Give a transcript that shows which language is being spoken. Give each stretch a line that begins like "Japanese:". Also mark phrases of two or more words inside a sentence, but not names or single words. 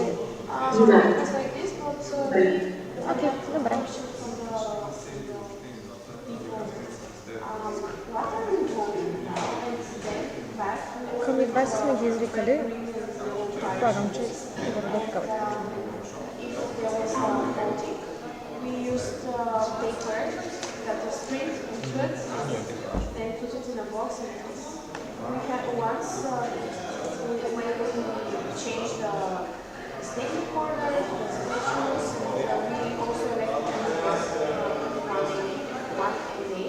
Bulgarian: Да. Окей, добре. Към 20 сме ги извикали. Предполагам, че горе-долу такава.
English: We used paper that was printed into it and put it in a box. We had once when we changed the statement order, the selections, we also elected one name.